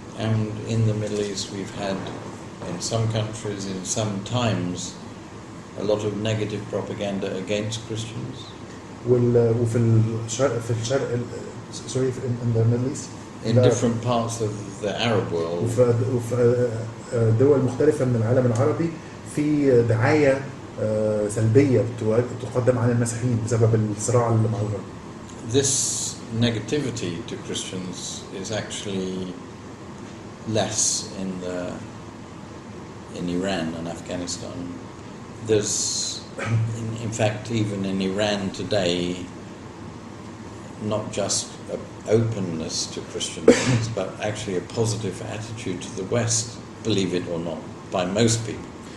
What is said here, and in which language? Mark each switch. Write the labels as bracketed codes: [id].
[en] And in the Middle East we've had, in some countries, in some times, a lot of negative propaganda against Christians. [ar] وفي الشرق [en] sorry in the Middle East In different parts of the Arab world. [ar] وفي دول مختلفة من العالم العربي في دعاية سلبية تقدم عن المسيحيين بسبب الصراع اللي مع الغرب. [en] This negativity to Christians is actually less in Iran and Afghanistan. There's, in fact, even in Iran today, not just an openness to Christian things, but actually a positive attitude to the West, believe it or not, by most people.